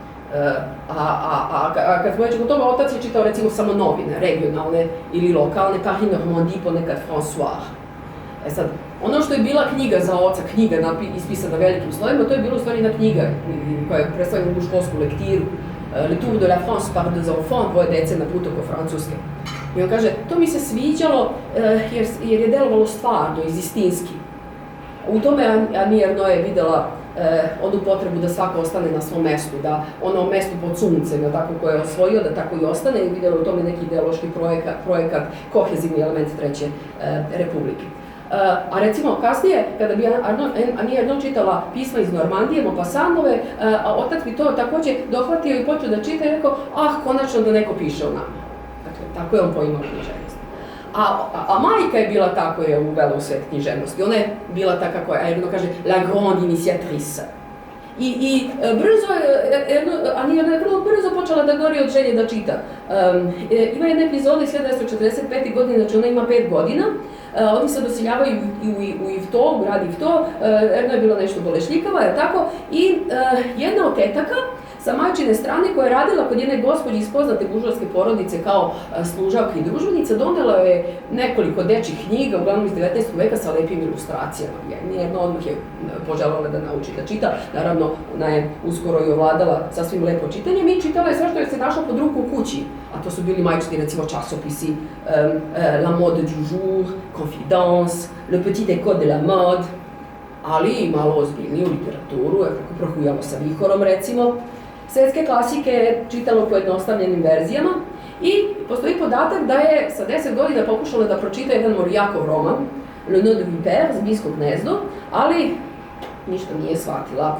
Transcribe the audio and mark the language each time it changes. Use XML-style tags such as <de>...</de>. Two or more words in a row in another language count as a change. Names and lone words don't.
<sr>A kad smo već kod toga, otac je čitao recimo samo novine, regionalne ili lokalne, Paris Normandie, ponekad François. Sad, ono što je bila knjiga za oca, knjiga ispisana velikim slovima, to je bila u stvari jedna knjiga koja je predstavljena u školsku lektiru,</sr> <fr>Le Tour de la France par deux enfants,</fr> <sr>dvoje dece na put oko Francuske. I on kaže, to mi se sviđalo jer je delovalo stvarno, istinski. U tome Annie Ernaux je videla onu potrebu da svako ostane na svom mestu, da ono mesto pod suncem, tako koje je osvojio, da tako i ostane i videla u tome neki ideološki projekat, kohezivni element Treće republike. A recimo kasnije, kada bi Annie Ernaux čitala pisma iz Normandije, Maupassantove, otac bi to također dohvatio i počeo da čita i rekao, konačno da neko piše o nama. Dakle, tako je on poimao književnost. A majka je bila ta koja je uvela u svet književnosti. Ona je bila ta, kako Ernaux kaže,</sr> <fr>la grande initiatrice.</fr> <sr>I Annie Ernaux je vrlo brzo počela da gori od želje da čita. Ima jedna epizoda iz 1945. godine, znači ona ima 5 godina. Oni se doseljavaju u Yvetot, u grad Yvetot, Ernaux je bila nešto bolešljikava, je tako? I jedna od tetaka sa majčine strane koja je radila kod jedne gospođe iz poznate buržoaske porodice kao služavka i družbenica, donela je nekoliko dečjih knjiga, uglavnom iz 19. veka sa lepim ilustracijama. Jedna odmah je poželjela da nauči da čita, naravno ona je uskoro i ovladala sasvim lepo čitanjem i čitala je sve što je se našla pod ruku u kući, a to su bili majčini recimo časopisi La mode du jour, Confidence, Le petit école de la mode, ali i malo ozbiljniju literaturu, kako Prohujalo sa vihorom recimo. Svetske klasike je čitalo po jednostavljenim verzijama i postoji podatak da je sa 10 godina pokušala da pročita jedan Morijakov roman, Le Nœud de Vipère, Zmijsko gnezdo, ali ništa nije shvatila.</sr>